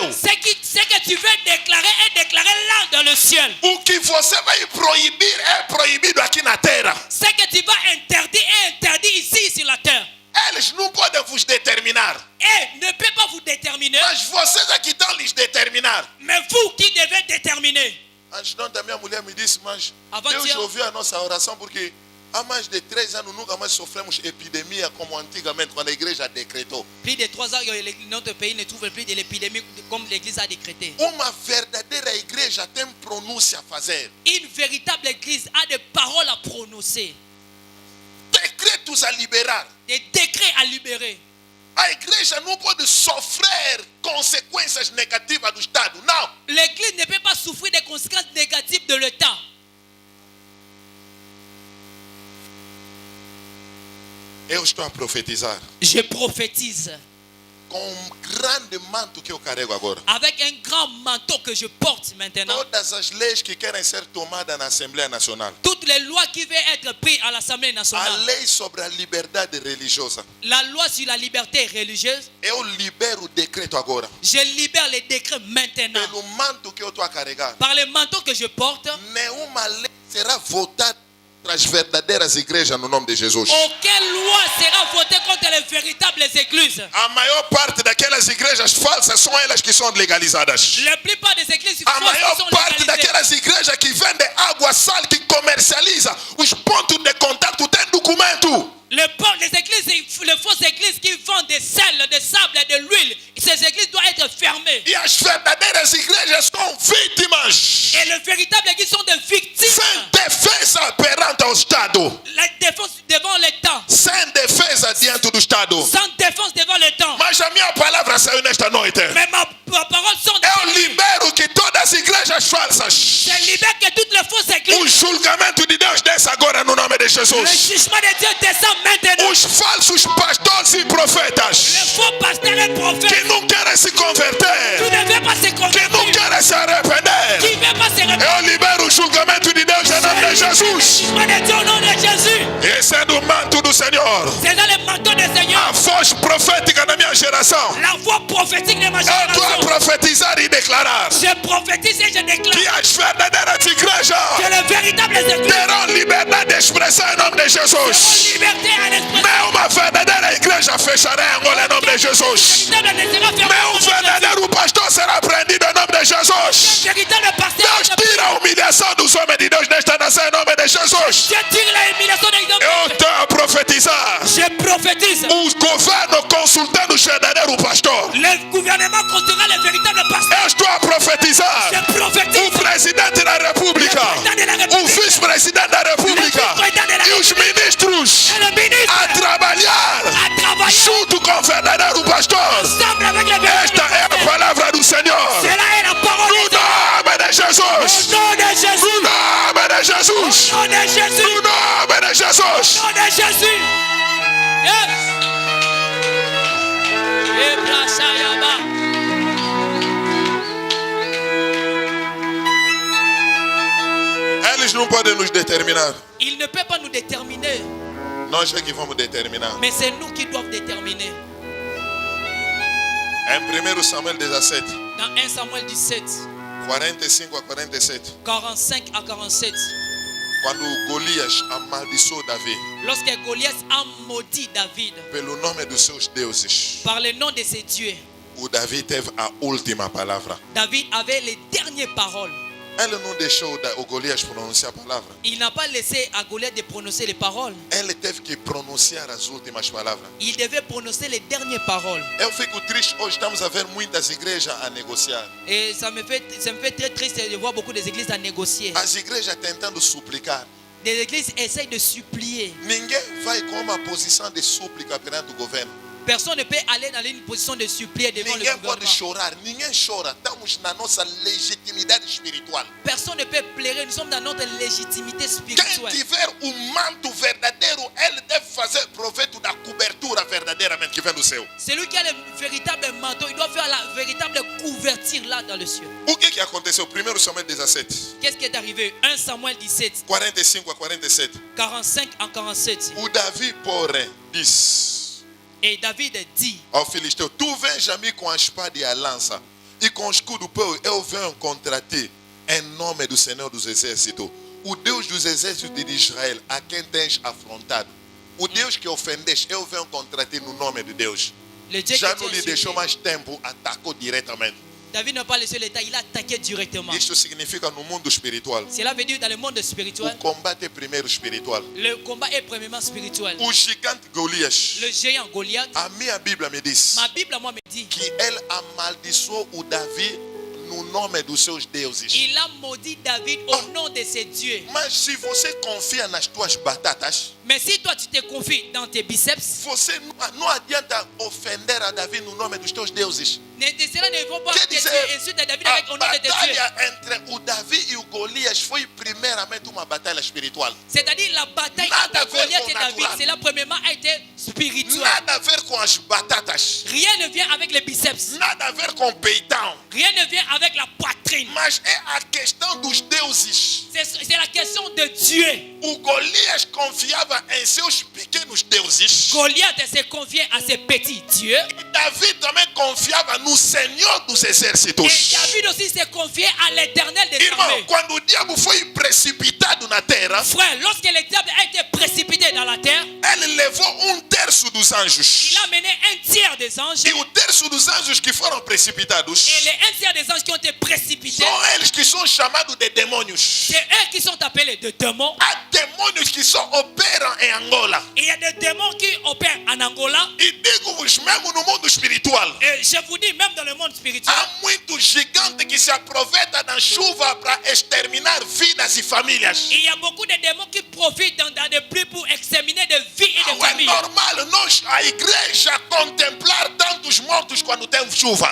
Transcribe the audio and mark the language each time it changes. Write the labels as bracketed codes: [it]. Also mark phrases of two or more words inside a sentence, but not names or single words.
[fr] Ce que tu veux déclarer est déclaré là dans le ciel. [pt] O que você vai proibir é proibido aqui na terra. [fr] Ce que tu vas interdire est interdit ici sur la terre. [pt] Eles não podem vos determinar, [fr] Et ne peut pas vous déterminer, [pt] mas vocês aqui estão lhes determinar. [fr] mais vous qui devez déterminer. [pt] Antes de ontem, minha mulher me disse, mas [fr] Avant [pt] Deus [fr] hier. [pt] ouviu a nossa oração porque A mais de 13 anos nunca mais sofremos epidemia como antigamente, quando a igreja decretou. [fr] Plus de 3 ans, notre pays ne trouve plus de l'épidémie comme l'Église a décrété. [pt] Uma verdadeira igreja tem pronúncia a fazer. [fr] Une véritable Église a des paroles à prononcer, [pt] Decretos a liberar. [fr] des décrets à libérer. [pt] A igreja não pode sofrer consequências negativas do Estado. Não. [fr] L'Église ne peut pas souffrir des conséquences négatives de l'État. [pt] Eu estou a profetizar [fr] Je prophétise [pt] com grande manto que eu carrego agora. [fr] avec un grand manteau que je porte maintenant. [pt] Todas as leis que querem ser tomadas na Assembleia Nacional. [fr] Toutes les lois qui vont être prises à l'Assemblée [pt] A [fr] nationale. [pt] lei sobre a liberdade religiosa. [fr] La loi sur la liberté religieuse. [pt] Eu libero o decreto agora. [fr] Je libère les décrets maintenant. [pt] Pelo manto que eu estou a carregar. [fr] Par le manteau que je porte, [pt] Nenhuma lei será votada para as verdadeiras igrejas no nome de Jesus. [fr] aucune loi sera votée contre les véritables églises. [pt] A maior parte daquelas igrejas falsas são elas que são legalizadas. [fr] La plupart des églises [pt] A [fr] fausses [pt] maior [fr] sont [pt] parte [fr] légalisées. [pt] daquelas igrejas que vendem água, sal, que comercializa os pontos de contato tem documento. [fr] Les églises, les fausses églises qui vendent des sels, des sables, de l'huile, ces églises doivent être fermées. [pt] E as verdadeiras igrejas são vítimas. [fr] Et les véritables églises sont des victimes. [pt] Sem defesa perante ao Estado. [fr] La défense devant l'État. [pt] Sem defesa diante do Estado. [fr] Sans défense devant l'État. [pt] Mas a minha palavra saiu nesta noite. [fr] Mais ma parole sont [pt] Eu libero que todas as igrejas falsas, [fr] Je libère que toutes les fausses [pt] o [fr] églises, [pt] julgamento de Deus desce agora no nome de [fr] le [pt] Jesus. [fr] jugement de Dieu descend maintenant. [pt] Os falsos pastores e [fr] Les [pt] profetas [fr] faux pasteurs et [pt] que [fr] prophètes [pt] não querem se [fr] qui [pt] converter, [fr] ne veulent pas se [pt] que não [fr] convertir, [pt] querem se [fr] qui [pt] arrepender, [fr] ne veulent pas se répandre. [pt] eu libero o julgamento de Deus em nome de [fr] Le [pt] Jesus. [fr] jugement de Dieu au nom de Jésus. [pt] Esse é do manto do Senhor. [fr] C'est dans le manteau du Seigneur. [pt] A voz profética na minha geração. [fr] La voix prophétique de ma [pt] Eu estou a [fr] génération. [pt] profetizar e declarar [fr] Je prophétise et je déclare [pt] que as verdadeiras igrejas [fr] que les véritables églises [pt] terão liberdade de expressão em nome de [fr] ont [pt] Jesus. [fr] liberté à l'expression. [pt] Nenhuma verdadeira igreja fechará em Angola em nome de Jesus. [fr] Véritable ne sera fermé au [pt] Nenhum [fr] nom de Jésus. [pt] verdadeiro pastor será prendido em nome de Jesus. [fr] Véritable pasteur. [pt] Deus tira a humilhação dos homens de Deus nesta nação em nome de Jesus. [fr] Je tire la humiliation des hommes. [pt] Eu estou a profetizar. [fr] Je prophétise. [pt] O governo consultando o verdadeiro pastor. [fr] Le gouvernement consultera les véritables pasteurs. [pt] Eu estou a profetizar. [fr] Je prophétise. [pt] O presidente da República, o vice-presidente da República e os ministros [fr] Et le ministre [pt] a trabalhar [fr] a travaillé [pt] junto com o verdadeiro pastor. [fr] ensemble avec les véritables. [pt] Esta é a palavra do Senhor. [fr] Cela est la parole [pt] No [fr] de Dieu. [pt] nome de Jesus. [fr] Au nom de Jésus. [pt] No nome de Jesus. [fr] Au nom de Jésus. [pt] No nome de Jesus. [fr] Au nom de Jésus. Yes. Ebrasayaba. [pt] Eles não podem nos determinar. [fr] Il ne peut pas nous déterminer, [pt] Nós é que vamos determinar. [fr] mais c'est nous qui doivons déterminer. [pt] Em 1 Samuel 17, [fr] Dans 1 Samuel 17, [pt] 45 a 47, [fr] 45 à 47, [pt] quando Golias amaldiçoou Davi [fr] lorsque Goliath a maudit David [pt] pelo nome dos seus deuses, [fr] par le nom de ses dieux, [pt] o Davi teve a última palavra. [fr] David avait les dernières paroles. [pt] Ele não deixou o Golias pronunciar a palavra. [fr] Il n'a pas laissé à Goliath de prononcer les paroles. [pt] Ele teve que pronunciar as últimas palavras. [fr] Il devait prononcer les dernières paroles. [pt] Eu fico triste, hoje estamos a ver muitas igrejas a negociar. [fr] Et ça me fait très triste de voir beaucoup des églises à négocier. [pt] As igrejas tentando suplicar. [fr] Des églises essayent de supplier. [pt] Ninguém vai com uma posição de súplica perante o governo. [fr] Personne ne peut aller dans une position de supplier devant le [pt] Ninguém pode [fr] gouvernement. [pt] chorar, ninguém chora. Estamos na nossa legitimidade espiritual. [fr] Personne ne peut pleurer. Nous sommes dans notre légitimité [pt] Quem [fr] spirituelle. [pt] tiver o manto verdadeiro, ele deve fazer proveito da cobertura verdadeiramente que vem do céu. [fr] Celui qui a le véritable manteau, il doit faire la véritable couverture là dans le ciel. [pt] O que aconteceu? 1 Samuel 17, [fr] Qu'est-ce qui est arrivé? 1 Samuel 17, [pt] 45 a 47. [fr] 45 à 47. [pt] O Davi, porém, disse [fr] Et David dit, [pt] ao filisteu: Tu vens a mim com a espada e a lança, e com o escudo eu venho contra ti, em nome do Senhor dos Exércitos, o Deus dos Exércitos de Israel, a quem tens afrontado. O Deus que ofendeste, eu venho contra ti no nome de Deus. [fr] le Dieu [pt] Já [fr] que [pt] não [fr] tu [pt] lhe [fr] as [pt] deixou [fr] insulté, [pt] mais tempo, atacou diretamente. [fr] David n'a pas laissé l'état, il a attaqué directement. [pt] Isto significa no mundo espiritual. [fr] Cela veut dire dans le monde [pt] O [fr] spirituel, [pt] combate é primeiro espiritual. [fr] le combat est premièrement spirituel. [pt] O gigante Golias, [fr] Le géant Goliath, [pt] a minha Bíblia me diz [fr] ma Bible à moi me dit, [pt] que ele amaldiçoou o Davi no nome dos seus deuses. [fr] il a maudit David au nom de ses dieux. [pt] Mas se você confia nas tuas batatas, [fr] Mais si toi tu te confies dans tes biceps, [pt] você não adianta ofender a Davi no nome dos teus deuses. [fr] cela ne vont pas [pt] Quer [fr] que [pt] dizer, [fr] tu insultes David avec [pt] a [fr] au nom de tes dieux. [pt] batalha entre o Davi e o Golias foi primeiramente uma batalha espiritual. [fr] C'est-à-dire la bataille [pt] Nada a [fr] entre [pt] ver [fr] Goliath [pt] com [fr] et David, [pt] natural. [fr] cela premièrement a été spirituel. [pt] Nada a ver com as batatas, [fr] Rien ne vient avec les biceps. [pt] nada a ver com o peitão, [fr] Rien ne vient avec la poitrine. [pt] mas é a questão dos deuses. [fr] C'est la question de Dieu. [pt] O Golias confiava em seus pequenos deuses. [fr] Goliath se confiait à ses petits dieux. [pt] E Davi também confiava no Senhor dos [fr] Et [pt] exércitos. [fr] David aussi se confiait à l'éternel des [pt] Irmão, [fr] armées. [pt] quando o diabo foi precipitado na terra, [fr] Frère, lorsque le diable a été précipité dans la terre, [pt] ele levou um terço dos anjos. [fr] il a mené un tiers des anges. [pt] E o terço dos anjos que foram precipitados [fr] Et les un tiers des anges qui ont été précipités, [pt] são eles que são chamados de demônios. [fr] c'est eux qui sont appelés de démons. [pt] Há demônios que só operam em Angola. [fr] Il y a des démons qui opèrent en Angola. [pt] E digo-vos, mesmo no mundo espiritual, [fr] Et je vous dis, même dans le monde spirituel, [pt] há muitos gigantes que se aproveitam da chuva para exterminar vidas e famílias. [fr] il y a beaucoup de démons qui profitent dans des pluies pour exterminer des vies et des [pt] Não é [fr] familles. [pt] normal nós, a igreja, contemplar tantos mortos quando tem chuva.